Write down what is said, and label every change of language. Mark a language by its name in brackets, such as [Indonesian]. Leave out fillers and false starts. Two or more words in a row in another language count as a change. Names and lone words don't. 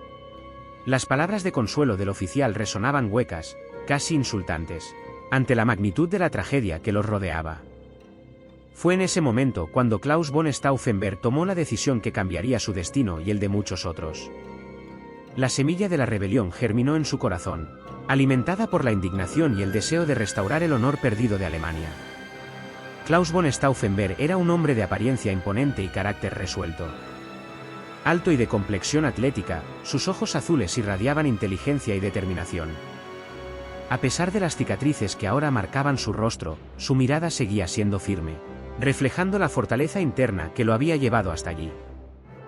[Spanish] Las palabras de consuelo del oficial resonaban huecas, casi insultantes, ante la magnitud de la tragedia que los rodeaba. Fue en ese momento cuando Klaus von Stauffenberg tomó la decisión que cambiaría su destino y el de muchos otros. La semilla de la rebelión germinó en su corazón, alimentada por la indignación y el deseo de restaurar el honor perdido de Alemania. Klaus von Stauffenberg era un hombre de apariencia imponente y carácter resuelto. Alto y de complexión atlética, sus ojos azules irradiaban inteligencia y determinación. A pesar de las cicatrices que ahora marcaban su rostro, su mirada seguía siendo firme, reflejando la fortaleza interna que lo había llevado hasta allí.